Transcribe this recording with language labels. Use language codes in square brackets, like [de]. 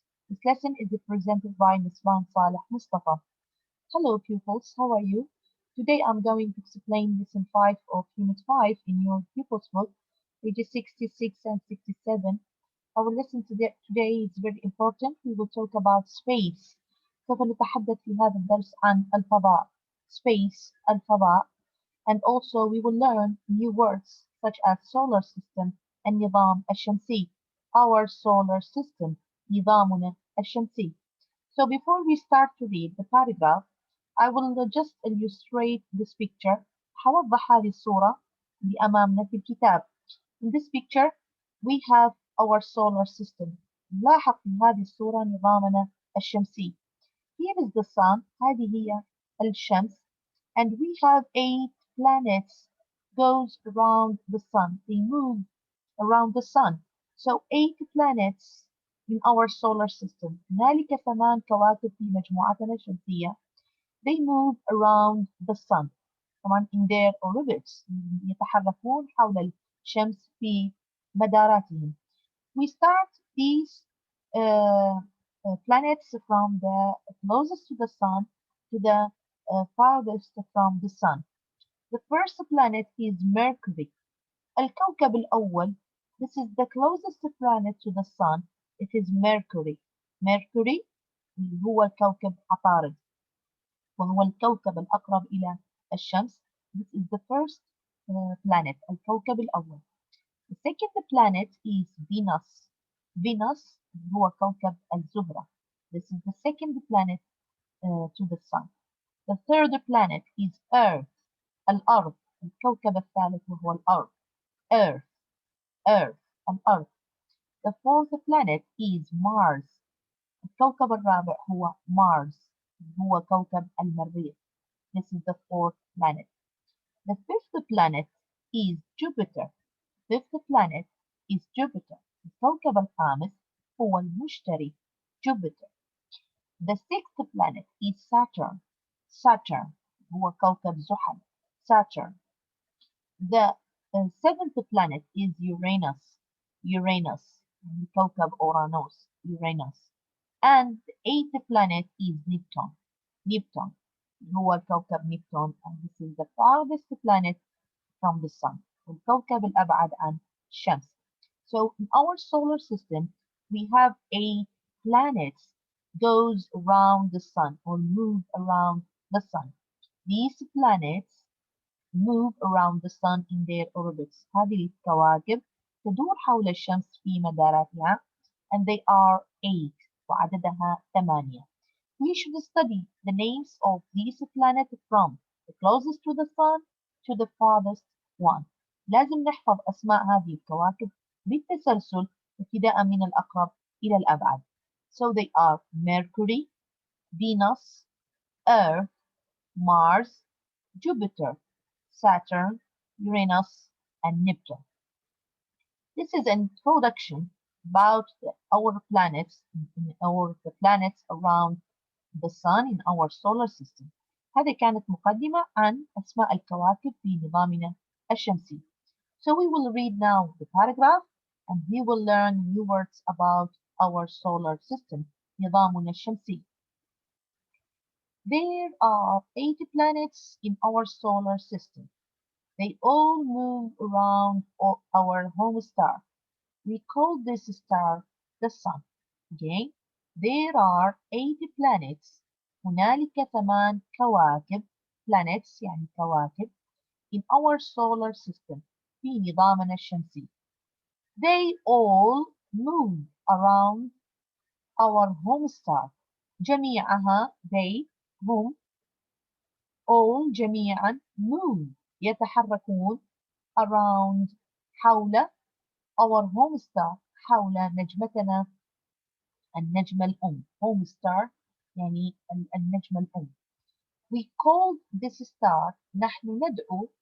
[en] This lesson is presented by Ms. Saleh Mustafa. Hello pupils, how are you? Today I'm going to explain Lesson 5 of Unit 5 in your pupils book, pages 66 and 67. Our lesson today is very important. We will talk about space. [ar] سوف نتحدث في هذا الدرس عن الفضاء. [en] Space, الفضاء. And also we will learn new words such as solar system [ar] النظام الشمسي. [en] Our solar system, [ar] نظامنا الشمسي. [en] So before we start to read the paragraph, I will just illustrate this picture. [ar] هوضح هذه الصورة اللي أمامنا في الكتاب. [en] In this picture, we have our solar system. [ar] نلاحظ في هذه الصورة نظامنا الشمسي. [en] Here is the sun. [ar] هذه هي الشمس. [en] And we have 8 planets goes around the sun. They move around the sun. So 8 planets in our solar system. [ar] هنالك 8 كواكب في مجموعتنا الشمسية. [en] They move around the sun. [ar] طبعا [en] in their orbits. [ar] يتحركون حول الشمس في مداراتهم. [en] We start these planets from the closest to the sun to the farthest from the sun. The first planet is Mercury. [ar] الكوكب الأول. [en] This is the closest planet to the sun. It is Mercury. [ar] Mercury هو الكوكب عطارد. وهو الكوكب الأقرب إلى الشمس. [en] This is the first planet. [ar] الكوكب الأول. [en] The second planet is Venus. [ar] Venus هو كوكب الزهرة. [en] This is the second planet to the sun. The third planet is Earth. [ar] الأرض. الكوكب الثالث وهو الأرض. [en] Earth. Earth. الأرض. The fourth planet is Mars. [ar] الكوكب الرابع هو Mars. هو كوكب المريخ. [en] This is the fourth planet. The fifth planet is Jupiter. Fifth planet is Jupiter. [ar] الكوكب الخامس هو المشتري. [en] Jupiter. The sixth planet is Saturn. [ar] Saturn هو كوكب زحل. [en] Saturn. The seventh planet is Uranus. Uranus. [ar] كوكب أورانوس. [en] Uranus. And the eighth planet is Neptune. Neptune [ar] هو كوكب [en] Neptune, and this is the farthest planet from the sun. [ar] الكوكب الأبعد عن الشمس. [en] So in our solar system, we have 8 planets goes around the sun or move around the sun. These planets move around the sun in their orbits. [ar] هذه الكواكب تدور حول الشمس في مداراتها, [en] and they are 8 [ar] وعددها 8. [en] We should study the names of these planets from the closest to the sun to the farthest one. [ar] لازم نحفظ أسماء هذه الكواكب بالتسلسل ابتداء من الأقرب إلى الأبعد. [en] So they are Mercury, Venus, Earth, Mars, Jupiter, Saturn, Uranus, and Neptune. This is an introduction about our planets, or the planets around the sun in our solar system. [ar] هذه كانت مقدمة عن أسماء الكواكب في نظامنا الشمسي. [en] So we will read now the paragraph and we will learn new words about our solar system, [ar] نظامنا الشمسي. [en] There are 8 planets in our solar system. They all move around our home star. We call this star the sun. Again, there are 8 planets. [ar] هنالك 8 كواكب. Planets يعني كواكب. [en] In our solar system. [ar] في نظامنا الشمسي. [en] They all move around our home star. [ar] جميعها they هم all جميعا move يتحركون around حول [en] our home star [ar] حول نجمتنا النجمة الأم. [en] home star [ar] يعني النجمة الأم. [en] We call this star [ar] نحن ندعو